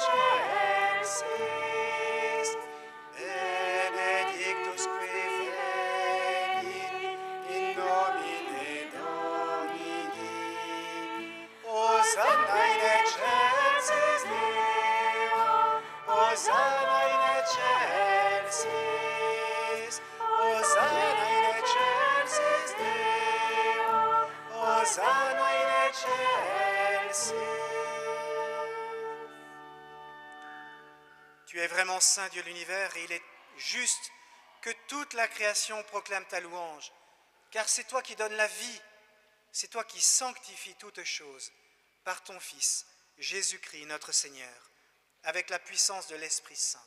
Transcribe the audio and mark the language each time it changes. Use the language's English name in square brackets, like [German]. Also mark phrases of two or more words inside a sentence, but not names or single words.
[Latin] excelsis, benedictus qui venit in nomine Domini, Hosanna in excelsis Deo, Hosanna in excelsis, Hosanna in excelsis Deo, Hosanna in excelsis. [French] Tu es vraiment saint, Dieu de l'univers, et il est juste que toute la création proclame ta louange, car c'est toi qui donnes la vie, c'est toi qui sanctifies toutes choses par ton Fils, Jésus-Christ, notre Seigneur, avec la puissance de l'Esprit Saint.